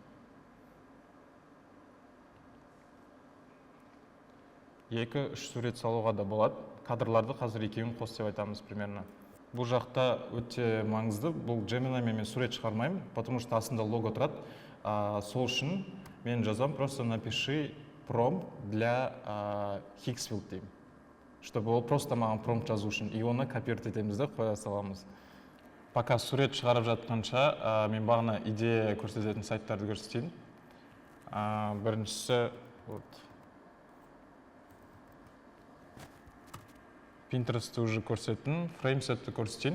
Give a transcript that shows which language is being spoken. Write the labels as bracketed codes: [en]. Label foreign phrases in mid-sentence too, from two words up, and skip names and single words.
[kk] Екі-үш сурет салуға да болады. Кадрларды қазір екеуін қос деп айтамыз примерно. Бұл жақта өте маңызды. Бұл Gemini-мен мен сурет шығармаймын, [ru] потому что [kk] астында лого тұрады. Сол үшін мен жазам, [ru] просто напиши промпт для Higgsfield деймін. [kk] Чтобы ол просто маған промпт жазу үшін. И оны копировать етеміз де қоя саламыз. Пока сурет шығарып жатқанша мен бағана идея көрсететін сайттарды көрсетейін. Біріншісі Pinterest'ті уже көрсеттім, фреймсетті көрсетейін.